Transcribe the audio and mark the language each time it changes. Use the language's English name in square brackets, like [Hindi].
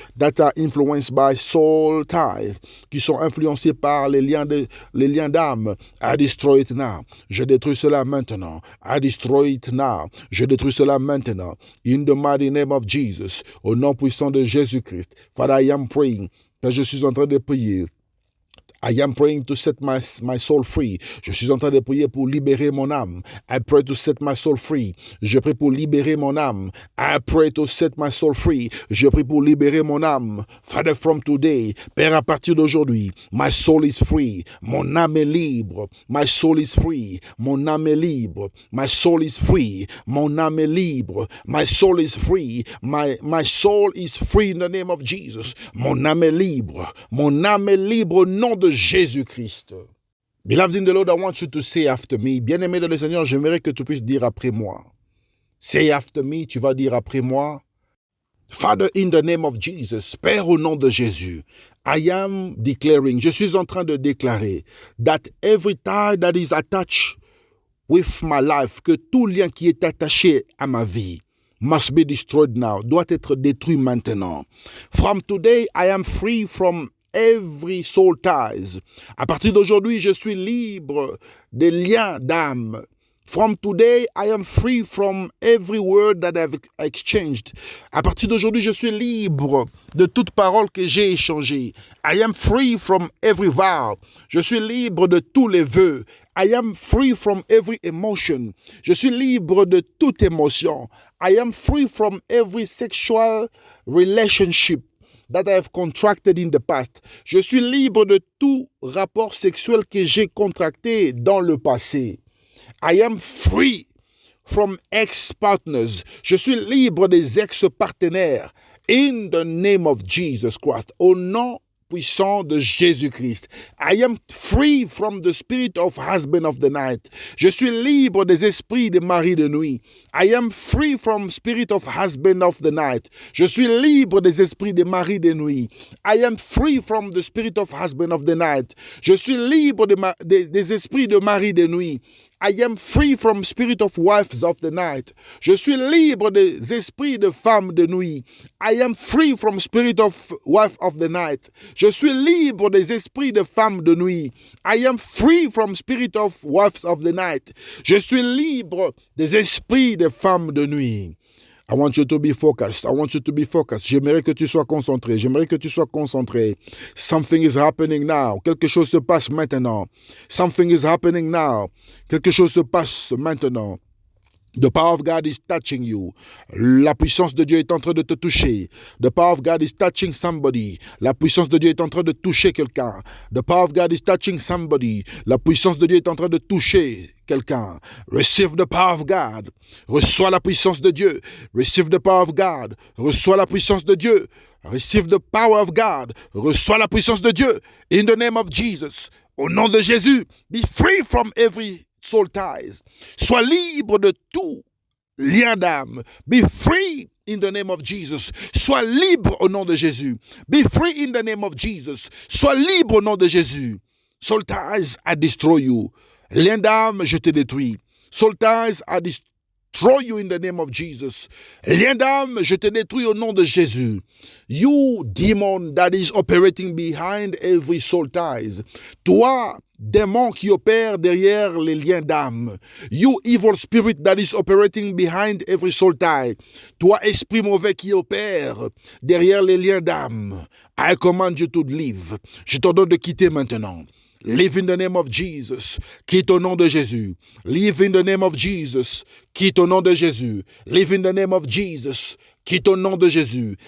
[English] that are influenced by soul ties, [French] qui sont influencées par les liens d'âme, [English] I destroy it now, [French] je détruis cela maintenant, [English] I destroy it now, je détruis cela maintenant, in the mighty name of Jesus, [French] au nom puissant de Jésus-Christ. [English] Father, I am praying, [French] Père, je suis en train de prier. [English] I am praying to set my soul free. [French] Je suis en train de prier pour libérer mon âme. [English] I pray to set my soul free. [French] Je prie pour libérer mon âme. [English] I pray to set my soul free. [French] Je prie pour libérer mon âme. [English] Father, from today, [French] Père, à partir d'aujourd'hui, [English] my soul is free. [French] Mon âme est libre. [English] My soul is free. [French] Mon âme est libre. [English] My soul is free. [French] Mon âme est libre. [English] My soul is free. My soul is free in the name of Jesus. [French] Mon âme est libre. Mon âme est libre au nom de Jésus-Christ. [English] Beloved in the Lord, I want you to say after me. [French] Bien-aimé dans le Seigneur, j'aimerais que tu puisses dire après moi. [English] Say after me, [French] tu vas dire après moi. [English] Father, in the name of Jesus, [French] Père au nom de Jésus, [English] I am declaring, [French] je suis en train de déclarer, [English] that every tie that is attached with my life, [French] que tout lien qui est attaché à ma vie, [English] must be destroyed now, [French] doit être détruit maintenant. [English] From today, I am free from every soul ties. [French] À partir d'aujourd'hui, je suis libre des liens d'âme. [English] From today, I am free from every word that I've exchanged. [French] À partir d'aujourd'hui, je suis libre de toute parole que j'ai échangée. [English] I am free from every vow. [French] Je suis libre de tous les vœux. [English] I am free from every emotion. [French] Je suis libre de toute émotion. [English] I am free from every sexual relationship that I have contracted in the past. [French] Je suis libre de tout rapport sexuel que j'ai contracté dans le passé. [English] I am free from ex-partners. [French] Je suis libre des ex-partenaires. [English] In the name of Jesus Christ. [French] Au nom puissant de Jésus-Christ. [English] I am free from the spirit of husband of the night. [French] Je suis libre des esprits de mari de nuit. [English] I am free from spirit of husband of the night. [French] Je suis libre des esprits de mari de nuit. [English] I am free from the spirit of husband of the night. [French] Je suis libre des esprits de mari de nuit. [English] I am free from spirit of wives of the night. [French] Je suis libre des esprits de femmes de nuit. [English] I am free from spirit of wife of the night. [French] Je suis libre des esprits de femmes de nuit. [English] I am free from spirit of wives of the night. [French] Je suis libre des esprits de femmes de nuit. [English] I want you to be focused. I want you to be focused. [French] J'aimerais que tu sois concentré. J'aimerais que tu sois concentré. [English] Something is happening now. [French] Quelque chose se passe maintenant. [English] Something is happening now. [French] Quelque chose se passe maintenant. [English] The power of God is touching you. [French] La puissance de Dieu est en train de te toucher. [English] The power of God is touching somebody. [French] La puissance de Dieu est en train de toucher quelqu'un. [English] The power of God is touching somebody. [French] La puissance de Dieu est en train de toucher quelqu'un. [English] Receive the power of God. [French] Reçois la puissance de Dieu. Receive the power of God. Reçois la puissance de Dieu. [English] Receive the power of God. [French] Reçois la puissance de Dieu. [English] In the name of Jesus. [French] Au nom de Jésus. [English] Be free from every soul ties. [French] Sois libre de tout lien d'âme. [English] Be free in the name of Jesus. [French] Sois libre au nom de Jésus. [English] Be free in the name of Jesus. [French] Sois libre au nom de Jésus. [English] Soul ties, I destroy you. [French] Lien d'âme, je te détruis. [English] Soul ties, I destroy you in the name of Jesus. [French] Lien d'âme, je te détruis au nom de Jésus. [English] You demon that is operating behind every soul ties. [French] Toi, démon qui opère derrière les liens d'âme. [English] You evil spirit that is operating behind every soul tie. [French] Toi, esprit mauvais qui opère derrière les liens d'âme. [English] I command you to leave. [French] Je t'ordonne de quitter maintenant. [English] Live in the name of Jesus. [French] Quitte au nom de Jésus. [English] Live in the name of Jesus. [French] Quitte au nom de Jésus. [English] Live in the name of Jesus. [French] Quitte au nom de Jésus.